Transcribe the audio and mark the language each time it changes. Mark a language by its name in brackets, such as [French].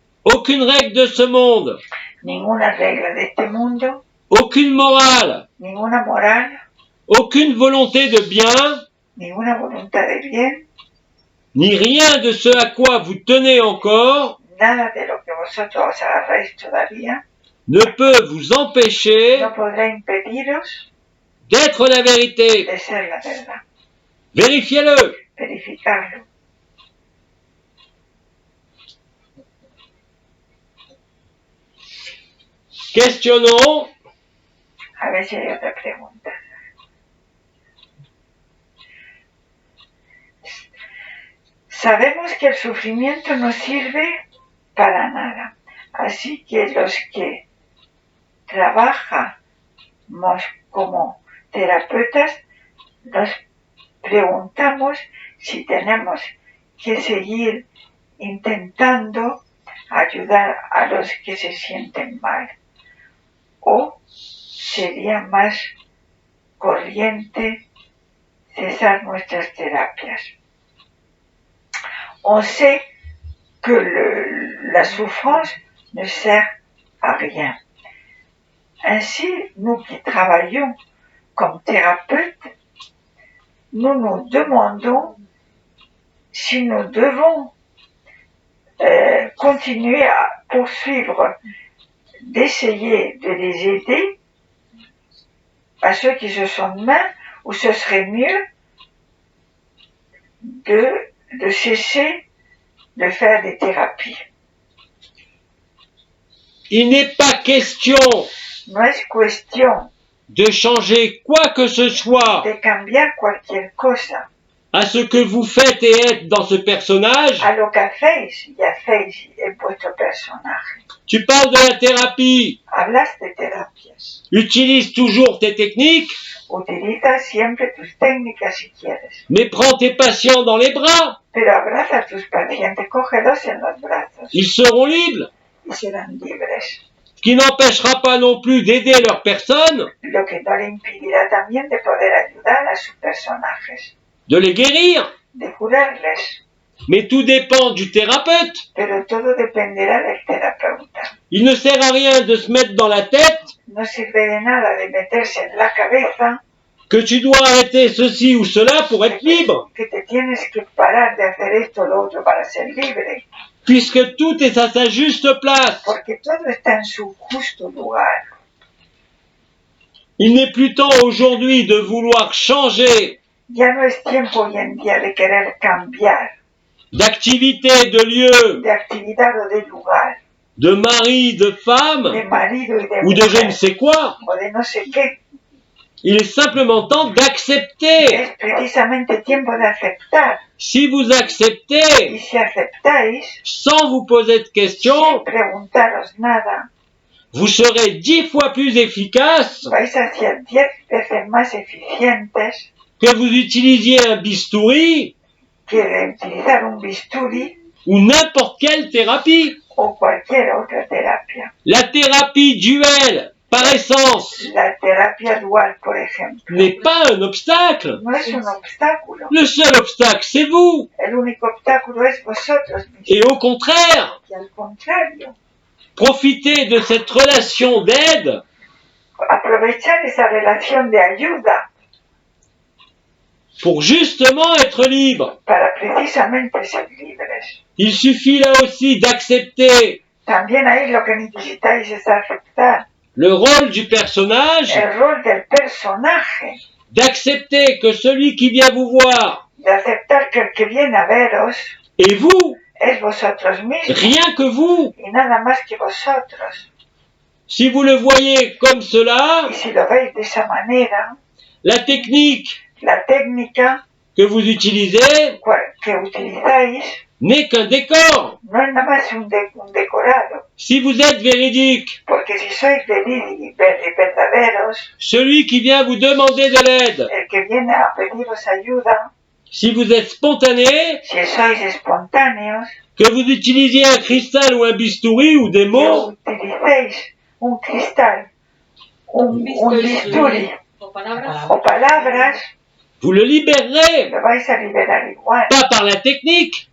[French] aucune règle de ce monde, [Spanish] Ninguna regla de este mundo, [French] aucune morale, [Spanish] ninguna moral, [French] aucune volonté de bien, [Spanish] ninguna voluntad de bien, [French] ni rien de ce à quoi vous tenez encore [Spanish] nada de lo que vosotros os agarráis todavía, [French] ne peut vous empêcher [Spanish] no podrá impediros [French] d'être la vérité. [Spanish] de ser la verdad. [French] Vérifiez-le. [Spanish] Verificarlo. [French] Questionnons. [Spanish] A ver si hay otra pregunta. Sabemos que el sufrimiento no sirve para nada. Así que los que trabajamos como terapeutas nos preguntamos si tenemos que seguir intentando ayudar a los que se sienten mal o sería más corriente cesar nuestras terapias. [French] on sait que la souffrance ne sert à rien. Ainsi, nous qui travaillons comme thérapeutes, nous nous demandons si nous devons continuer à poursuivre, d'essayer de les aider à ceux qui se sentent mal, ou ce serait mieux de cesser de faire des thérapies. Il n'est pas question [Spanish] No es cuestión [French] de changer quoi que ce soit [Spanish] de cambiar cualquier cosa [French] à ce que vous faites et êtes dans ce personnage. [Spanish] a lo que hacéis y hacéis en vuestro personaje. [French] Tu parles de la thérapie. [Spanish] Hablas de terapias. [French] Utilise toujours tes techniques, [Spanish] Utiliza siempre tus técnicas si quieres. [French] mais prends tes patients dans les bras. [Spanish] Pero abraza a tus pacientes, cógelos en los brazos [French] Ils seront libres. [Spanish] y serán libres. [French] Ce qui n'empêchera pas non plus d'aider leur personne, [Spanish] Lo que no le impedirá también de poder ayudar a sus personajes, [French] de les guérir. [Spanish] de curarles. [French] Mais tout dépend du thérapeute. [Spanish] Pero todo dependerá del terapeuta. [French] Il ne sert à rien de se mettre dans la tête [Spanish] No sirve de nada de meterse en la cabeza [French] que tu dois arrêter ceci ou cela pour être libre, [Spanish] que te tienes que parar de hacer esto o lo otro para ser libre, [French] puisque tout est à sa juste place. [Spanish] porque todo está en su justo lugar. [French] Il n'est plus temps aujourd'hui de vouloir changer [Spanish] Ya no es tiempo hoy en día de querer cambiar [French] d'activité, de lieu, [Spanish] de actividad o de lugar, [French] de mari, de femme [Spanish] de marido y de [French] ou de je ne [Spanish] mujer, [French] sais quoi. [Spanish] o de no sé qué. [French] Il est simplement temps d'accepter. [Spanish] Es precisamente tiempo de aceptar. [French] Si vous [Spanish] Y [French] acceptez [Spanish] si aceptáis, [French] sans vous poser de [Spanish] sin [French] questions, [Spanish] preguntaros nada, [French] vous serez 10 fois plus efficace [Spanish] vais a ser 10 veces más eficientes [French] que vous utilisiez un bistouri [Spanish] que de utilizar un bisturi [French] ou n'importe quelle thérapie. [Spanish] o cualquier otra terapia. [French] La thérapie duel, par essence, [Spanish] La terapia dual, por ejemplo, [French] n'est pas un obstacle. [Spanish] no es un obstáculo. [French] Le seul obstacle, c'est vous. [Spanish] El único obstáculo es vosotros mismos. [French] Et au contraire, [Spanish] Y al contrario, [French] profitez de cette relation d'aide [Spanish] aprovechar esa relación de ayuda [French] pour justement être libre. [Spanish] para precisamente ser libres. [French] Il suffit là aussi d'accepter [Spanish] También ahí lo que necesitáis es aceptar [French] le rôle du personnage, [Spanish] el rol del personaje, [French] d'accepter que celui qui vient vous voir [Spanish] de aceptar que el que viene a veros [French] est vous, [Spanish] es vosotros mismos [French] rien que vous. [Spanish] y nada más que vosotros. [French] Si vous le voyez comme cela, [Spanish] Y si lo veis de esa manera, [French] la technique [Spanish] la técnica [French] que vous utilisez [Spanish] que utilizáis [French] n'est qu'un décor. [Spanish] no es nada más un decorado, [French] Si vous êtes véridique, [Spanish] porque si sois verdaderos, [French] celui qui vient vous demander de l'aide, [Spanish] el que viene a pediros ayuda, [French] si vous êtes spontané, [Spanish] si sois espontáneos, [French] que vous utilisiez un cristal ou un bistouri ou des [Spanish] que [French] mots, [Spanish] utilicéis un cristal, un bisturi O palabras. o palabras, [French] vous le libérerez, [Spanish] lo vais a liberar igual, [French] pas par la technique,